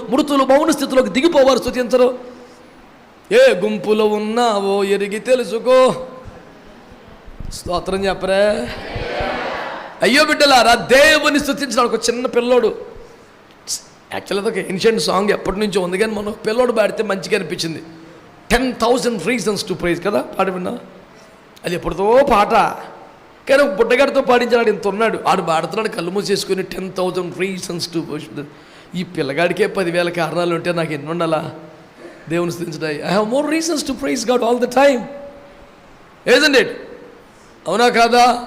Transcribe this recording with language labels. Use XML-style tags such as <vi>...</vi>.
<te>మృతులు మౌన స్థితిలోకి దిగిపోవారు స్తుతించరు. ఏ గుంపులో ఉన్నావో ఎరిగి తెలుసుకో. స్తోత్రం చెప్పరే. అయ్యో బిడ్డలారా, దేవుని స్తుతించడానికి ఒక చిన్న పిల్లోడు, యాక్చువల్గా ఒక ఏన్షియంట్ సాంగ్ ఎప్పటి నుంచో ఉంది కానీ మనం పిల్లోడు పాడితే మంచిగా అనిపించింది.</te> <en>10,000 reasons to praise కదా.</en> <te>పాడి విన్నా? అది ఎప్పుడుతో పాట కానీ ఒక బుడ్డగాడితో పాడించాడు. ఇంత ఉన్నాడు, ఆడు పాడుతున్నాడు కళ్ళు మూసేసుకుని</te> <en>10,000 reasons to worship.</en> <te>ఈ పిల్లగాడికే 10,000 కారణాలు ఉంటే నాకు ఎన్ని ఉండాలా దేవుని స్తుతించడానికి?</te> <en>I have more reasons to praise God all the time. Agent it?</en> <te>అవునా కాదా?</te>